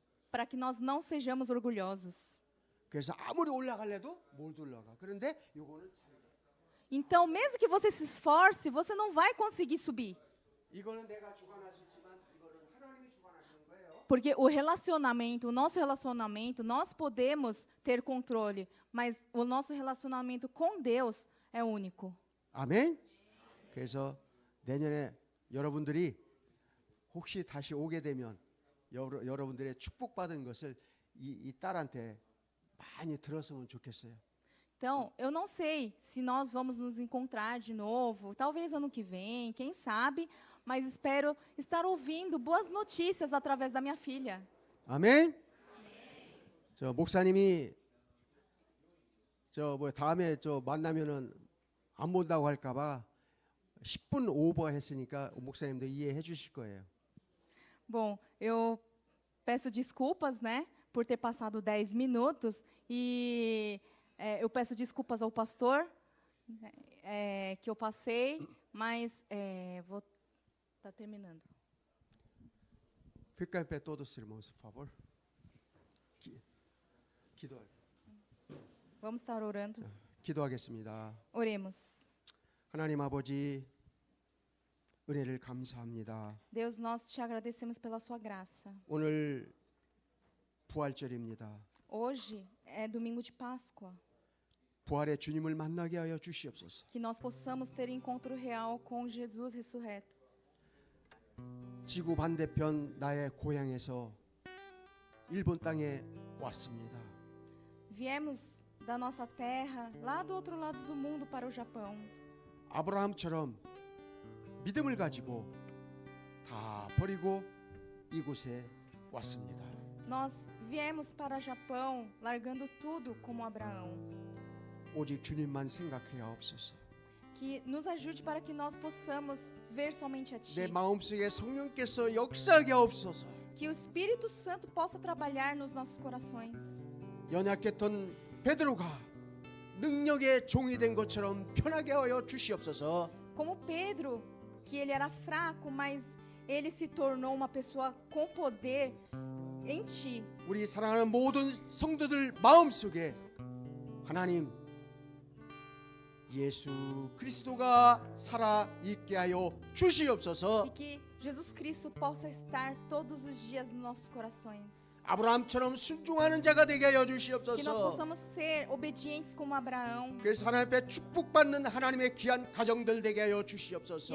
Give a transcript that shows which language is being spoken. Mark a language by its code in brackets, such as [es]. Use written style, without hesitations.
[pt] Para que nós não sejamos orgulhosos. [ko] 그래서 아무리 올라갈래도 못 올라가. 그런데 요거는 잘 돼. [pt] Então, mesmo que você se esforce, você não vai conseguir subir. [ko] 이거는 내가 주관할 수 있지만 이거는 하나님이 주관하시는 거예요. [pt] Porque o relacionamento, o nosso relacionamento, nós podemos ter controle, mas o nosso relacionamento com Deus é único. [ko] 아멘. 그래서 내년에 여러분들이 혹시 다시 오게 되면 여러분들의 축복받은 것을 이 딸한테 많이 들었으면 좋겠어요. [pt] Então, eu não sei se nós vamos nos encontrar de novo, talvez ano que vem, quem sabe, mas espero estar ouvindo boas notícias através da minha filha. [ko] 아멘. 저 목사님이 다음에 만나면은 안 본다고 할까봐 10분 오버했으니까 목사님도 이해해 주실 거예요. [pt] Bom, eu peço desculpas, né, por ter passado 10 minutos e eu peço desculpas ao pastor que eu passei, mas vou estar terminando. Fica em pé todos, irmãos, por favor. Vamos estar orando. [ko] 기도하겠습니다. [pt] Oremos. [ko] 하나님 아버지 은혜를 감사합니다. [pt] Deus, nós te agradecemos pela sua graça. [ko] 오늘 부활절입니다. [pt] Hoje é domingo de Páscoa. [ko] 부활의 주님을 만나게 하여 주시옵소서. [pt] Que nós possamos ter encontro real com Jesus ressurreto. [ko] 지구 반대편 나의 고향에서 일본 땅에 왔습니다. [pt] Viemos da nossa terra, lá do outro lado do mundo, para o Japão. [ko] 아브라함처럼 믿음을 가지고 다 버리고 이곳에 왔습니다. [pt] Nós viemos para o Japão, largando tudo como Abraão. [ko] 오직 주님만 생각해 하옵소서. [pt] Que nos ajude para que nós possamos ver somente a Ti. [ko] 내 마음속에 성령께서 역사하게 하옵소서. [pt] Que o Espírito Santo possa trabalhar nos nossos corações. [ko] 연약했던 베드로가 능력의 종이 된 것처럼 편하게 하여 주시옵소서. [pt] Como Pedro, que ele era fraco, mas ele se tornou uma pessoa com poder em Ti. [ko] 우리 사랑하는 모든 성도들 마음속에 하나님 예수 그리스도가 살아 있게 하여 주시옵소서. [pt] E que Jesus Cristo possa estar todos os dias nos nossos corações. [ko] 아브라함처럼 순종하는 자가 되게 하여 [pt] Que nós [ko] 주시옵소서. [pt] possamos ser obedientes como Abraão. [ko] 그래서 하나님 앞에 축복받는 하나님의 귀한 가정들 되게 하여 주시옵소서.